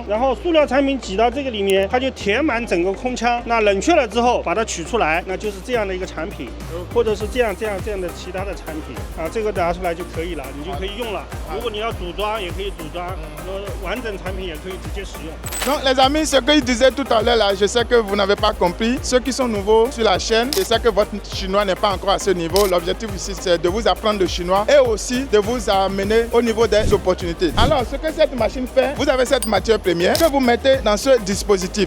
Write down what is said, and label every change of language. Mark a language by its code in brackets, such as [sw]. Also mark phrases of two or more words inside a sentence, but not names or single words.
[zh] 然后塑料产品挤到这个里面，它就填满整个空腔。那冷却了之后，把它取出来，那就是这样的一个产品，或者是这样的其他的产品啊，这个拿出来就可以了，你就可以用了。如果你要组装，也可以组装，完整产品也可以直接使用。 [fr] Donc les amis, ce que je disais tout à l'heure là, je sais que vous n'avez pas compris. Ceux qui sont nouveaux sur la chaîne, je sais que votre chinois n'est pas encore à ce niveau. L'objectif ici, c'est de vous apprendre le chinois et aussi de vous amener au niveau des opportunités. Alors, ce que cette machine fait, vous avez cette matière première que vous mettez dans ce dispositif.